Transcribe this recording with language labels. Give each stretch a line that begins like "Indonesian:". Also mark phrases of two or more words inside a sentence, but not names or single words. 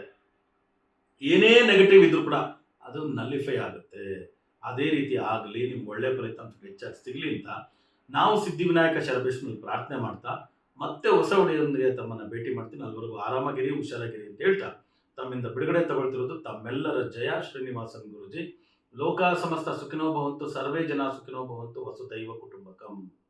Kannada: ಏನೇ ನೆಗೆಟಿವ್ ಇದ್ರೂ ಕೂಡ ಅದು ನಲಿಫೈ ಆಗುತ್ತೆ. ಅದೇ ರೀತಿ ಆಗಲಿ, ನಿಮ್ಗೆ ಒಳ್ಳೆ ಫಲಿತಾಂಶ ಹೆಚ್ಚಾಗಿ ಸಿಗಲಿ ಅಂತ ನಾವು ಸಿದ್ಧಿವಿನಾಯಕ ಶರಬೇಶ್ವರನಲ್ಲಿ ಪ್ರಾರ್ಥನೆ ಮಾಡ್ತಾ ಮತ್ತೆ ಹೊಸ ಒಡೆಯೊಂದಿಗೆ ತಮ್ಮನ್ನ ಭೇಟಿ ಮಾಡ್ತೀನಿ. ಅಲ್ಲಿವರೆಗೂ ಆರಾಮಾಗಿರಿ, ಹುಷಾರಾಗಿರಿ ಅಂತ ಹೇಳ್ತಾ ತಮ್ಮಿಂದ ಬಿಡುಗಡೆ ತಗೊಳ್ತಿರೋದು ತಮ್ಮೆಲ್ಲರ ಜಯ ಶ್ರೀನಿವಾಸನ್ ಗುರುಜಿ.
Sanskrit: ಲೋಕ ಸಮಸ್ತ ಸುಖಿನೋ ಭವಂತು, ಸರ್ವೇ ಜನ ಸುಖಿನೋ ಭವಂತು, ವಸುದೈವ ಕುಟುಂಬಕಂ.